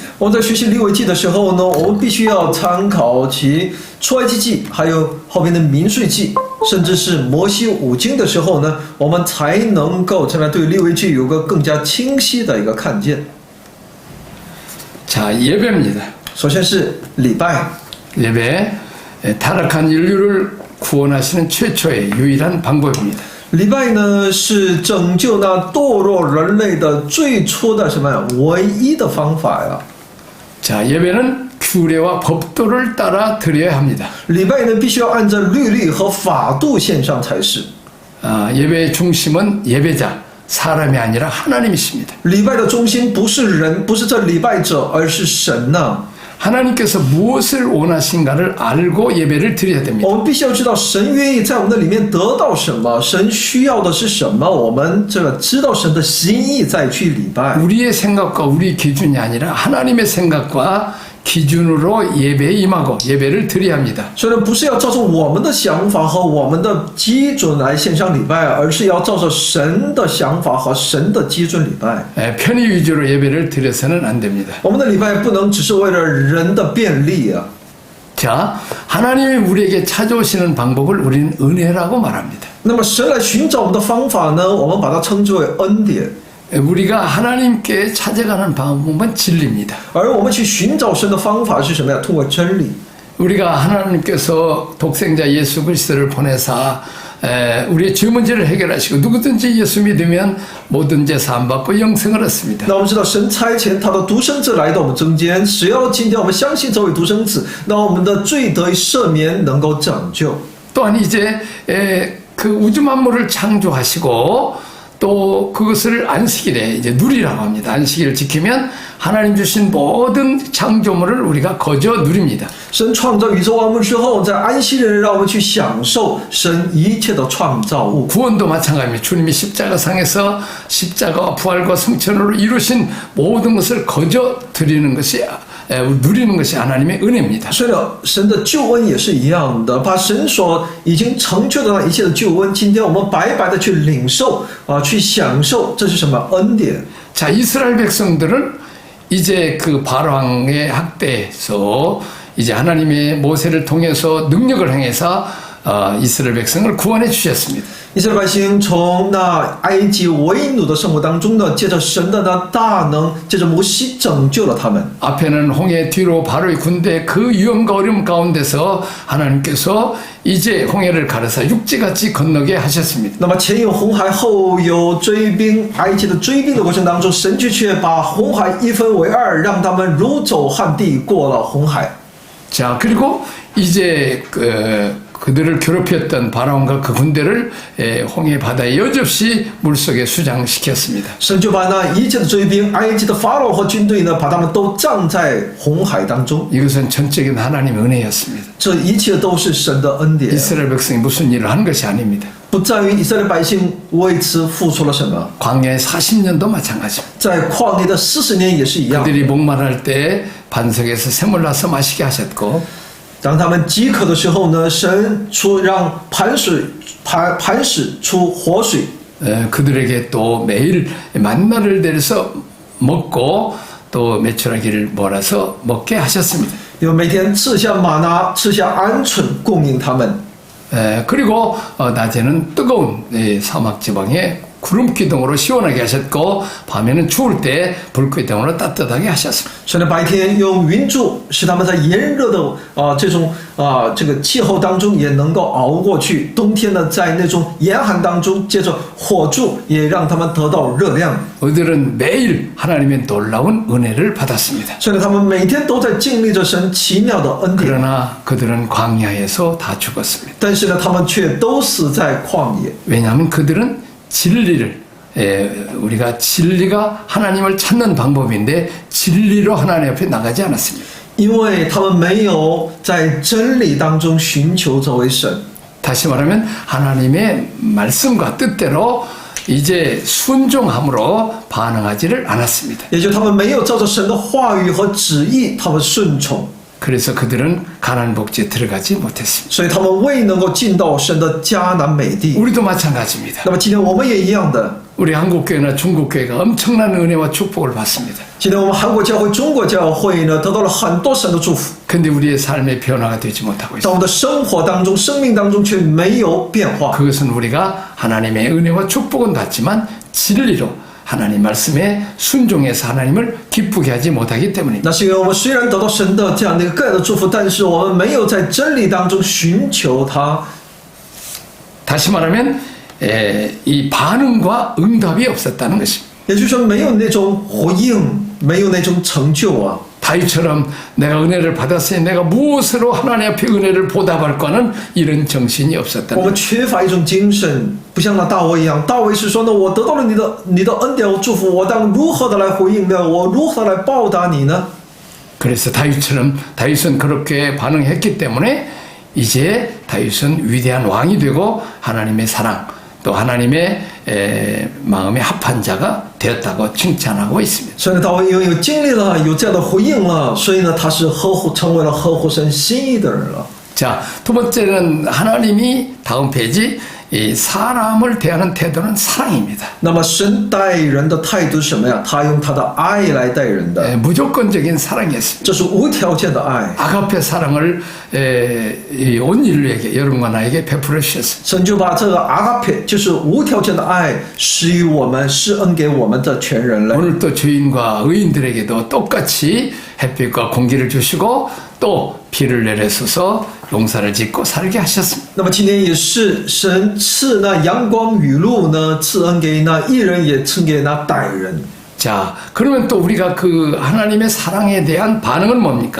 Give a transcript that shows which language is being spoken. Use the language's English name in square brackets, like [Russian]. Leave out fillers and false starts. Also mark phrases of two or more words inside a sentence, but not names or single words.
[Chinese] 我们在学习利未记的时候呢，我们必须要参考其出埃及记，还有后边的民数记，甚至是摩西五经的时候呢，我们才能够对利未记有个更加清晰的一个看见。 [Korean] 자, 예배입니다. [Chinese] 首先是礼拜， [Korean] 예배, 타락한 인류를 구원하시는 최초의 유일한 방법입니다. [Chinese] 礼拜呢是拯救那堕落人类的最初的唯一的方法呀。 [Korean] 자, 예배는 규례와 법도를 따라 드려야 합니다. [Chinese] 礼拜呢必须要按照律例和法度献上才是。 [Korean] 예배의 중심은 예배자, 사람이 아니라 하나님이십니다. [Chinese] 礼拜的中心不是人，不是这礼拜者，而是神呐。 [Korean] 하나님께서 무엇을 원하신가를 알고 예배를 드려야 됩니다. [Chinese] 我们必须要知道神愿意在我们的里面得到什么，神需要的是什么，我们知道神的心意再去礼拜。 [Korean] 우리의 생각과 우리 기준이 아니라 하나님의 생각과 기준으로 예배에 임하고 예배를 드려야 합니다. [Chinese] 所以呢，不是要照着我们的想法和我们的基准来献上礼拜，而是要照着神的想法和神的基准礼拜。 [Korean] 편의 위주로 예배를 드려서는 안 됩니다. [Chinese] 我们的礼拜不能只是为了人的便利啊。 [Korean] 자, 하나님이 우리에게 찾아오시는 방법을 우리는 은혜라고 말합니다. [Chinese] 那么神来寻找我们的方法呢，我们把它称之为恩典。 [Korean] 우리가 하나님께 찾아가는 방법은 진리입니다. [Chinese] 而我们去寻找神的方法是什么呀？通过真理。 [Korean] 우리가 하나님께서 독생자 예수 그리스도를 보내사 우리의 죄 문제를 해결하시고 누구든지 예수 믿으면 모든 죄 사함받고 영생을 얻습니다. [Chinese] 那我们知道神差遣他的独生子来到我们中间，只要今天我们相信这位独生子，那我们的罪得以赦免，能够拯救。 [Korean] 또한 이제 그 우주 만물을 창조하시고 또 그것을 안식일에 이제 누리라고 합니다. 안식일을 지키면 하나님 주신 모든 창조물을 우리가 거저 누립니다. [Chinese] 神创造宇宙万物之后，在安息日让我们去享受神一切的创造物。 [Korean] 구원도 마찬가지입니다. 주님이 십자가상에서 십자가와 부활과 승천으로 이루신 모든 것을 거저 드리는 것이 누리는 것이 하나님의 은혜입니다. [Chinese] 是的，神的救恩也是一样的，把神所已经成就的那一切的救恩，今天我们白白的去领受去享受，这是什么恩典？ [Korean] 자, 이스라엘 백성들은 이제 그 바로왕의 학대에서 이제 하나님의 모세를 통해서 능력을 행해서 이스라엘 백성을 구원해 주셨습니다. [Chinese] 以色列百姓从那埃及为奴的生活当中呢，借着神的那大能，借着摩西拯救了他们。 [Korean] 앞에는 홍해, 뒤로 바로의 군대 그 위험과 어려움 가운데서 하나님께서 이제 홍해를 가르사 육지같이 건너게 하셨습니다. [Chinese] 那么前有红海，后有追兵，埃及的追兵的过程当中，神却把红海一分为二，让他们如走旱地过了红海。 [Korean] 자, 그리고 이제 그들을 괴롭혔던 바라온과 그 군대를 홍해 바다에 여지없이 물속에 수장시켰습니다. [Chinese] 神就把那一切的追兵，埃及的法老和军队呢，把他们都葬在红海当中。 [Korean] 이것은 전적인 하나님의 은혜였습니다. [Chinese] 这一切都是神的恩典， [Korean] 이스라엘 백성이 무슨 일을 한 것이 아닙니다. [Chinese] 不在于以色列百姓为此付出了什么， [Korean] 광야의 40년도 마찬가지입니다. [Chinese] 在旷野的40年也是一样。 [Korean] 그들이 목마를 때 반석에서 샘을 나서 마시게 하셨고 [Chinese] 当他们饥渴的时候呢，神让磐石出活水， [Korean] 그들에게 또 매일 만나를 내려서 먹고 또 메추라기를 몰아서 먹게 하셨습니다. [Chinese] 又每天赐下玛拿，赐下鹌鹑供应他们。 [Korean] 그리고 낮에는 뜨거운 사막 지방에 구름 기둥으로 시원하게 하셨고 밤에는 추울 때 불꽃 기둥으로 따뜻하게 하셨습니다. [Chinese] 神的白天用云柱，使他们在炎热的这个气候当中也能够熬过去；冬天呢，在那种严寒当中，借着火柱也让他们得到热量。 [Korean] 그들은 매일 하나님의 놀라운 은혜를 받았습니다. [Chinese] 所以他们每天都在经历着神奇妙的恩典， [Korean] 그러나 그들은 광야에서 다 죽었습니다. [Chinese] 但是呢，他们却都死在旷野。 [Korean] 왜냐하면 그들은 진리를 우리가 진리가 하나님을 찾는 방법인데 진리로 하나님 앞에 나가지 않았습니다. [Chinese] 因为他们没有在真理当中寻求这位神。 [Korean] 다시 말하면 하나님의 말씀과 뜻대로 이제 순종함으로 반응하지를 않았습니다. [Chinese] 也就他们没有照着神的话语和旨意，他们顺从， [Korean] 그래서 그들은 가나안 복지에 들어가지 못했습니다. [Chinese] 所以他们未能够进到神的迦南美地。 [Korean] 우리도 마찬가지입니다. [Chinese] 那么今天我们也一样的， [Korean] 우리 한국교회나 중국교회가 엄청난 은혜와 축복을 받습니다. [Chinese] 今天我们韩国教会、中国教会呢，得到了很多神的祝福， [Korean] 근데 우리의 삶의 변화가 되지 못하고 [Chinese] 在 [Korean] 있습니다. [Chinese] 我们的生活当中、生命当中却没有变化。 [Korean] 그것은 우리가 하나님의 은혜와 축복은 받지만 진리로 하나님 말씀에 순종해서 하나님을 기쁘게 하지 못하기 때문입니다. [Chinese] 那是因为我们虽然得到神的这样的一个个人的祝福，但是我们没有在真理当中寻求他。 [Korean] 다시 말하면 이 반응과 응답이 없었다는 것입니다. [Chinese] 也就是说，没有那种回应，没有那种成就啊。 [Korean] 다윗처럼 내가 은혜를 받았으니 내가 무엇으로 하나님 앞에 은혜를 보답할까는 이런 정신이 [Chinese] 我 [Korean] 없었다는 [Chinese] 们缺乏一种精神，不像那大卫一样。大卫是说呢，我得到了你的恩典和祝福，我当如何的来回应呢？我如何来报答你呢？ [Korean] 그래서 다윗은 그렇게 반응했기 때문에 이제 다윗은 위대한 왕이 되고 하나님의 사랑 또 하나님의 마음에 합한 자가 되었다고 칭찬하고 있습니다. [Chinese] 所以呢，大卫因为有经历了，有这样的回应了，所以呢，他是成为了合乎神心意的人了。 [Korean] 자, 두 번째는 하나님이 다음 페이지 이 사람을 대하는 태도는 사랑입니다. [Chinese] 那么神待人的态度是什么呀？他用他的爱来待人的， [Korean] 무조건적인 사랑이었습니다. [Chinese] 这是无条件的爱。 [Korean] 아가페 사랑을 온 인류에게 여러분과 나에게 베풀어 주셨습니다. [Chinese] 神就把这个阿嘎佩，就是无条件的爱，施予我们，施恩给我们的全人类。 [Korean] 오늘 또 주인과 의인들에게도 똑같이 햇빛과 공기를 주시고 또 비를 내려서서 농사를 짓고 살게 하셨습니다. [Chinese] 那么今天也是神赐那阳光雨露呢，赐恩给那义人，也赐给那歹人。 [Korean] 자, 그러면 또 우리가 그 하나님의 사랑에 대한 반응은 뭡니까?